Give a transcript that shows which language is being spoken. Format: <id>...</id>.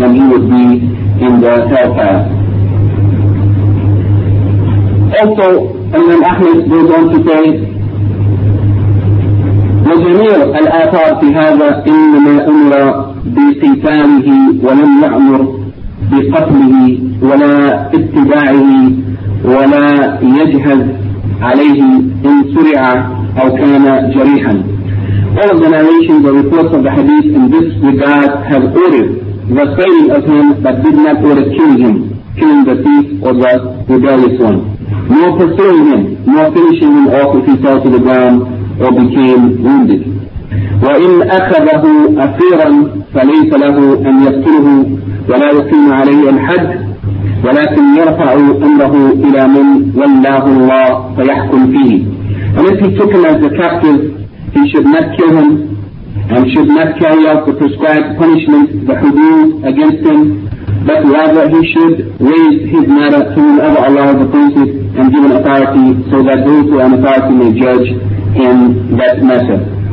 <en>Then he would be in the hellfire. Also, Imam Ahmed goes on to say,</en> <ar>وَجَمِيعُ الْآثَارِ فِي هَذَا إِنَّمَا أُمِرَ بِقِتَالِهِ وَلَمْ يَعْمُرْ بِقَتْلِهِ وَلَا اتِّبَاعِهِ وَلَا يَجْهَزْ عَلَيْهِ إِنْ سُرِعَ أَوْ كَانَ جَرِيحًا.</ar> <en>All of the narrations or reports of the hadith in this regard have ordered the failing of him but did not order killing him, killing the thief or the rebellious one, nor pursuing him, nor finishing him off if he fell to the ground or became wounded.</en> <ar>وَإِنْ أَخَذَهُ أَسِيرًا فَلَيْسَ لَهُ أَنْ يَقْتُلُهُ ولا يقيم عليه الحد ولكن يرفع امره الى من ولاه الله فيحكم فيه.</ar> <en>And if he took him as a captive, he should not kill him and should not carry out the prescribed punishment, the hudud, against him, but rather he should raise his matter to whomever Allah has appointed and given authority, so that those who are in authority may judge in that matter.</en>